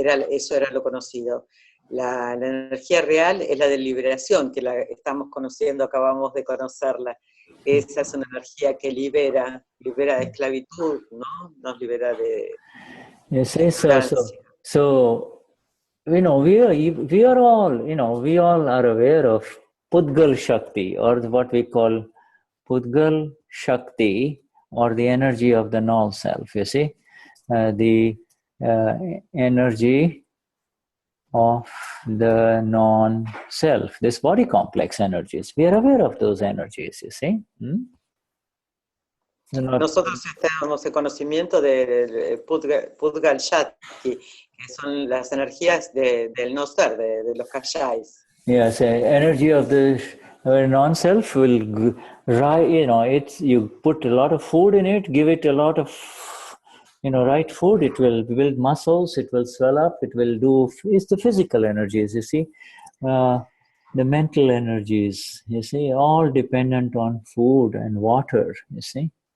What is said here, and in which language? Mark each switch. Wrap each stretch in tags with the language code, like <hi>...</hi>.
<es>Eso era lo conocido. La energía real es la de liberación, que la estamos conociendo, acabamos de conocerla. Esa es una energía que libera de esclavitud, ¿no? Nos libera de...</es> <en>Yes, so we are all, we all are aware of Pudgal Shakti, or what we call Pudgal Shakti, or the energy of the null self, you see. The energy of the non-self, this body complex energies. We are aware of those energies, you see.</en> <es>Nosotros estamos en conocimiento de Pudgal Shakti, que son las energías del no ser, de los kashais.</es> <en>Yes, energy of the non-self will, you put a lot of food in it, give it a lot of, right food, it will build muscles, it will swell up, it's the physical energies, you see. The mental energies, you see, all dependent on food and water, you see.</en>